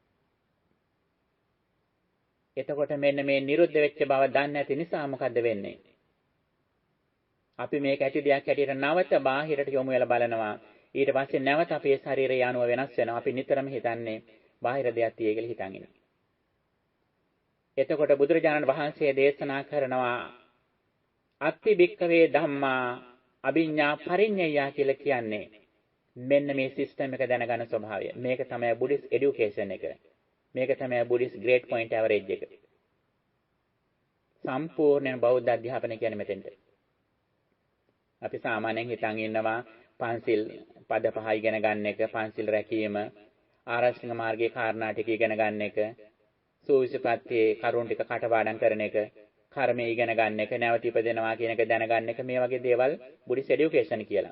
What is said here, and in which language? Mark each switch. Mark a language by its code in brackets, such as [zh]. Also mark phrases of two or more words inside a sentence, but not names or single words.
[si] එතකොට මෙන්න මේ නිරුද්ධ වෙච්ච බව දන්නේ නැති නිසා මොකද්ද වෙන්නේ? අපි මේක ඇති දෙයක් හැටියට නැවත බාහිරට යොමු වෙලා බලනවා. ඊට පස්සේ නැවත අපේ ශරීරය යනුව වෙනස් වෙනවා. අපි නිතරම හිතන්නේ බාහිර දෙයක් තියෙයි කියලා හිතන් ඉන්නේ. එතකොට බුදුරජාණන් වහන්සේ දේශනා කරනවා [pi] අත්ති භික්ඛවේ ධම්මා අභිඤ්ඤා පරිඤ්ඤය [si] කියලා කියන්නේ මෙන්න මේ සිස්ටම් එක දැනගන්න ස්වභාවය. මේක තමයි [en] Buddhist education [si] එක. මේක තමයි [en] Buddhist grade point average [si] එක. සම්පූර්ණ බෞද්ධ අධ්‍යාපනය කියන්නේ මෙතෙන්ට. අපි සාමාන්‍යයෙන් හිතන් ඉන්නවා පන්සිල් පද පහ ඉගෙන ගන්න එක, පන්සිල් රැකීම, ආරෂ්ඨික මාර්ගයේ කාරණා ටික ඉගෙන ගන්න එක, සූවිසිපත්තියේ කරුණ ටික කටපාඩම් කරන එක, කර්මය ඉගෙන ගන්න එක, නැවත ඉපදෙනවා කියන එක දැනගන්න එක, මේ වගේ දේවල් [en] Buddhist education [si] කියලා.